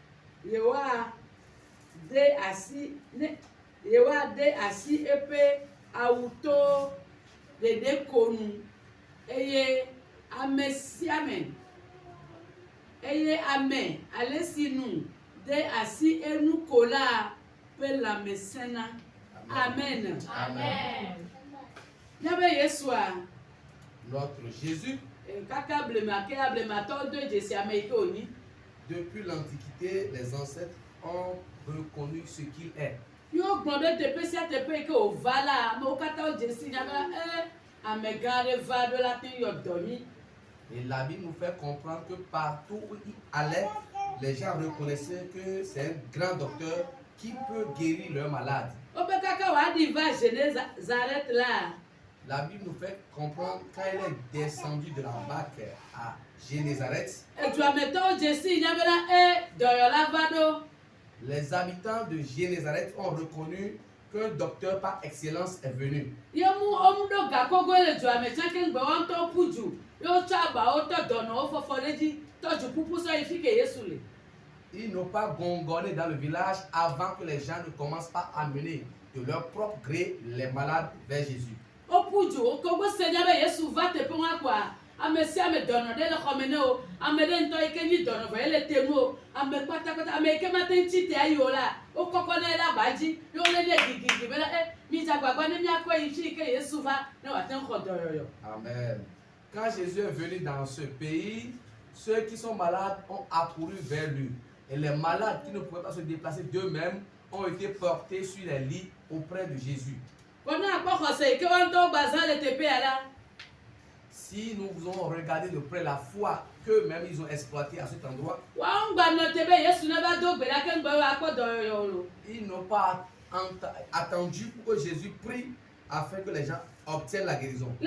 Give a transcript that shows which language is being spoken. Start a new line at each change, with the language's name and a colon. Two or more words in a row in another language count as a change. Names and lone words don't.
Ewe: yewoade asi eƒe awuto ɖeɖe ko nu eye ame ale si nu de asi enu ko la ƒe lãme sẽna. Amen. Amen. Nyabe Yesua.
French: Notre Jésus.
Ewe: Kaka blemake ablematɔ do dzesi ame yi ke wònyi.
French: Depuis l'Antiquité, les ancêtres ont reconnu ce qu'il est.
Ewe: Yóò gbɔn ɖe teƒe sia teƒe yi ke wòva la, amewo katã wo dzesi nya be amegã aɖe va ɖo la te yɔ dɔ mi.
French: Et la Bible nous fait comprendre que partout où il allait, les gens reconnaissaient que c'est un grand docteur qui peut guérir leurs malades.
Ewe: Wobe kaka wòaɖi va Génézareth la.
French: La Bible nous fait comprendre quand elle est descendue de la barque à Génézareth.
Ewe: Eduametɔwo dzesi nya be la dɔyɔla va ɖo.
French: Les habitants de Génézareth ont reconnu qu'un docteur par excellence est venu.
Ewe: Yemu ɖo gakogoe le duame tsake ŋgbe wɔntɔ ƒu du. Wotsɔ abawo tɔ dɔnɔwo fɔfɔ ɖe dzi tɔ du ƒuƒu sɔ yi fi ke Yesu le.
French: Ils n'ont pas gongonné dans le village avant que les gens ne commencent pas à amener de leur propre gré les malades vers Jésus.
Ewe: Woƒu du wokogbe se nya be Yesu va teƒe ŋua kɔa ame sia ame dɔnɔ ɖe le xɔme ne wo ame ɖe ŋutɔ yi ke nyi dɔnɔ vɔ ele te ŋu o ame kpatakpata ame yi ke mate ŋuti tea yi o la wokɔkɔ nɛ ɖe aba dzi ye wolé nɛ gigigi be la midze agbagba ne miakɔ yi fi ke Yesu va ne wòate ŋu xɔ dɔyɔyɔ. Amen.
French: Quand Jésus est venu dans ce pays, ceux qui sont malades ont accouru vers lui. Et les malades qui ne pouvaient pas se déplacer d'eux-mêmes ont été portés sur les lits auprès de Jésus. Si nous avons regardé de près la foi qu'eux-mêmes ils ont exploitée à cet endroit, ils n'ont pas attendu pour que Jésus prie afin que les gens obtiennent la guérison.